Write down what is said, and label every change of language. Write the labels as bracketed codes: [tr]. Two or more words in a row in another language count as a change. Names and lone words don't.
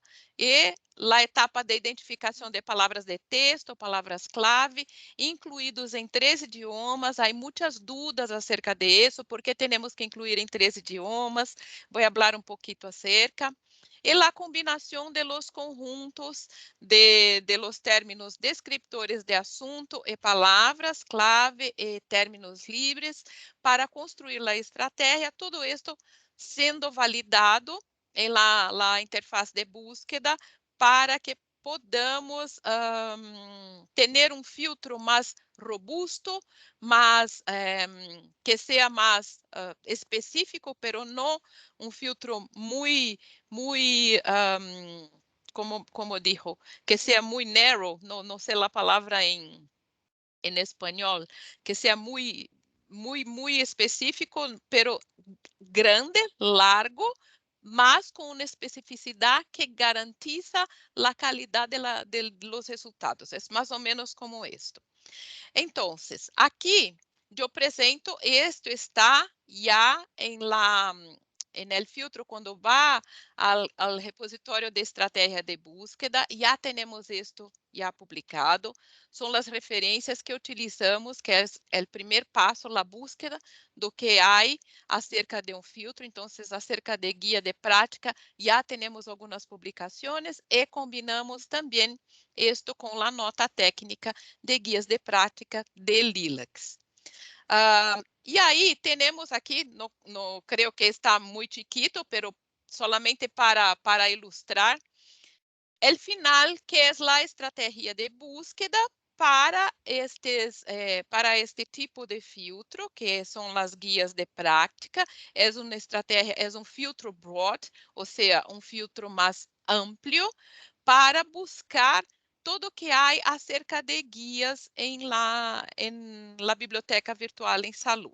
[pt] E a etapa de identificação de palavras de texto, palavras-clave, incluídos em 3 idiomas. Há muitas dúvidas acerca de isso, porque temos que incluir em 3 idiomas. Vou falar um pouquinho acerca. E a combinação [es] de los conjuntos de los términos descriptores [pt] de assunto e palavras, clave e términos livres para construir a estratégia, tudo isto sendo validado em [es] la interface de búsqueda para que podamos [pt] ter um filtro mais robusto, que seja mais específico, pero não um filtro muito, [es] como dijo, [pt] que seja muito narrow, não sei a palavra em espanhol, que seja muito específico, [es] pero grande, largo, [pt] mas com uma especificidade que garantiza a qualidade [es] de los resultados. [pt] É mais ou menos como isto. Então, aqui eu apresento, isto está já [es] en el filtro, [pt] quando vai ao repositório de estratégia de búsqueda, já temos isto já publicado. São as referências que utilizamos, que é o primeiro passo, a búsqueda do que há acerca de um filtro. Então, acerca de guia de prática, já temos algumas publicações e combinamos também isto com a nota técnica de guias de prática de LILACS. E aí, temos aqui, creio que está muito [es] chiquito, pero solamente [pt] para ilustrar, o final, que é a estratégia de búsqueda para este tipo de filtro, que são as guias de prática. É uma estratégia, é um filtro broad, ou seja, um filtro mais amplo para buscar tudo que há acerca de guias em la Biblioteca Virtual em Saúde.